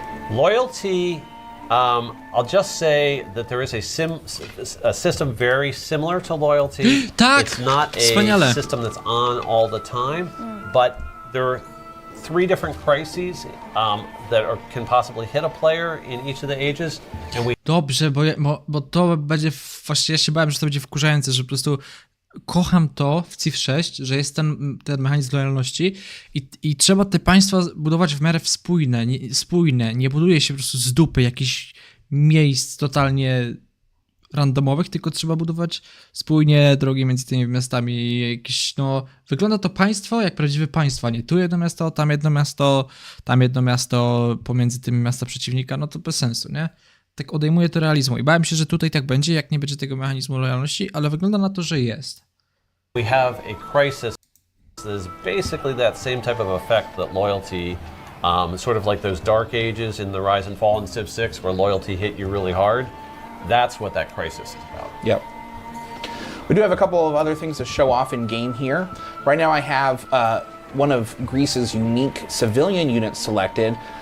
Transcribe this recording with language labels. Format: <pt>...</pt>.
<en>Loyalty, I'll just say that there is a system very similar to loyalty.</en> <pl>Tak,</pl> <en>it's not a</en> <pl>wspaniale.</pl> <en>system that's on all the time, but there are 3 different crises that can possibly hit a player in each of the ages, and we</en> <pl>Dobrze, bo to będzie, właśnie ja się bałem, że to będzie wkurzające, że po prostu kocham to w Civ 6, że jest ten mechanizm lojalności i trzeba te państwa budować w miarę spójne, nie buduje się po prostu z dupy jakichś miejsc totalnie randomowych, tylko trzeba budować spójnie drogi między tymi miastami. Jakieś, wygląda to państwo jak prawdziwe państwo, nie tu jedno miasto, tam jedno miasto, pomiędzy tymi miasta przeciwnika, to bez sensu, nie? Tak odejmuje to realizmu i bałem się, że tutaj tak będzie, jak nie będzie tego mechanizmu lojalności, ale wygląda na to, że jest.</pl> <en>We have a crisis that is basically that same type of effect that loyalty, sort of like those dark ages in the Rise and Fall in Civ 6 where loyalty hit you really hard. That's what that crisis is about. Yep. We do have a couple of other things to show off in game here. Right now I have one of Greece's unique civilian units selected.</en>